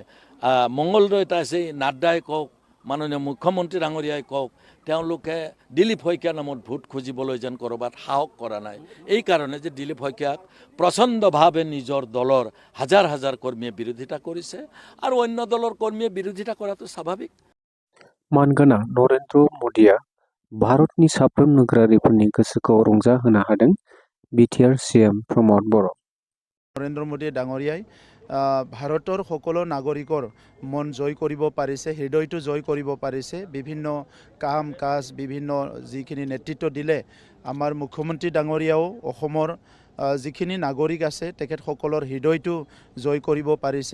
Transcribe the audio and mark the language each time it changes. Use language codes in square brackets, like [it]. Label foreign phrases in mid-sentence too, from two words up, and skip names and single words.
[as] মংগলদৈত আছে নাড্ডাই কওক, মাননীয় মুখ্যমন্ত্ৰী ডাঙৰীয়াই কওক, তেওঁলোকে দিলীপ শইকীয়াৰ নামত ভোট খুজিবলৈ যেন ক'ৰবাত সাহস কৰা নাই। এইকাৰণে যে দিলীপ শইকীয়াক প্ৰচণ্ডভাৱে নিজৰ দলৰ হাজাৰ হাজাৰ কৰ্মীয়ে বিৰোধিতা কৰিছে আৰু অন্য দলৰ কৰ্মীয়ে বিৰোধিতা কৰাটো স্বাভাৱিক। [brx] मानगोनां नरेन्द्र मदिया भारतनि साफ्रोम नोगोरारिफोरनि गोसोखौ रंजाहोनो हादों। बिटिआर सिएम प्रमद बर' [as] নৰেন্দ্ৰ মোদী ডাঙৰীয়াই ভাৰতৰ সকলো নাগৰিকৰ মন জয় কৰিব পাৰিছে, হৃদয়টো জয় কৰিব পাৰিছে। বিভিন্ন কাম কাজ, বিভিন্ন যিখিনি নেতৃত্ব দিলে আমাৰ মুখ্যমন্ত্ৰী ডাঙৰীয়াও অসমৰ যিখিনি নাগৰিক আছে তেখেতসকলৰ হৃদয়টো জয় কৰিব পাৰিছে।